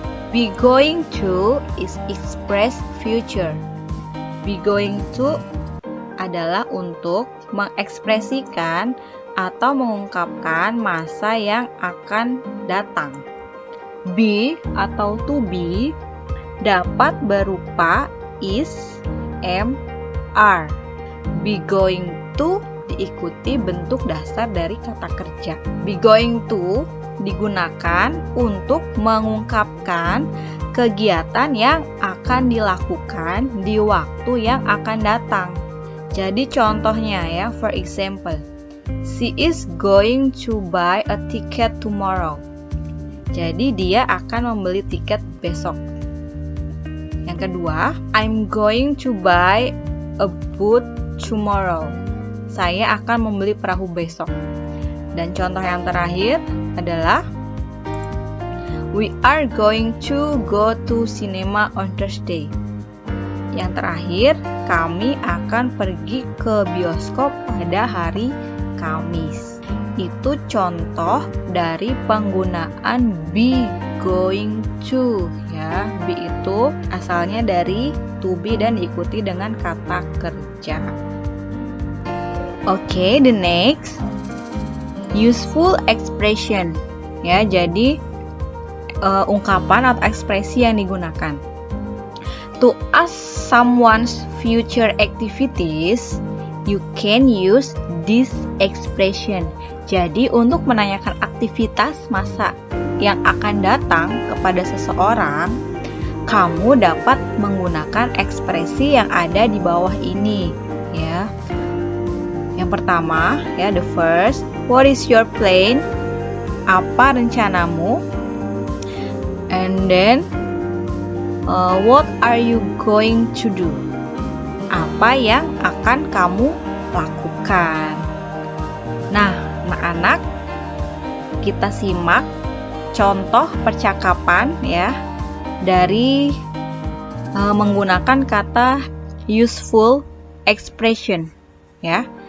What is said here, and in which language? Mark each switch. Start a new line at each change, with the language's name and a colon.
English: Be going to is express future.
Indonesian: Be going to adalah untuk mengekspresikan atau mengungkapkan masa yang akan datang. Be atau to be dapat berupa is, am, are. Be going to diikuti bentuk dasar dari kata kerja. Be going to digunakan untuk mengungkapkan kegiatan yang akan dilakukan di waktu yang akan datang. Jadi contohnya ya,
English: for example, She is going to buy a ticket tomorrow.
Indonesian: Jadi dia akan membeli tiket besok. Yang kedua,
English: I'm going to buy a boat tomorrow.
Indonesian: Saya akan membeli perahu besok. Dan contoh yang terakhir adalah
English: we are going to go to cinema on Thursday.
Indonesian: Yang terakhir, kami akan pergi ke bioskop pada hari Kamis. Itu contoh dari penggunaan be going to ya. Be itu asalnya dari to be dan diikuti dengan kata kerja.
English: Oke, the next useful expression ya.
Indonesian: Jadi ungkapan atau ekspresi yang digunakan.
English: To ask someone's future activities, you can use this expression.
Indonesian: Jadi untuk menanyakan aktivitas masa yang akan datang kepada seseorang, kamu dapat menggunakan ekspresi yang ada di bawah ini, ya. Yang pertama, ya,
English: the first, what is your plan?
Indonesian: Apa rencanamu?
English: And then, what are you going to do?
Indonesian: Apa yang akan kamu lakukan? Nah, anak-anak, kita simak contoh percakapan ya dari menggunakan kata useful expression ya.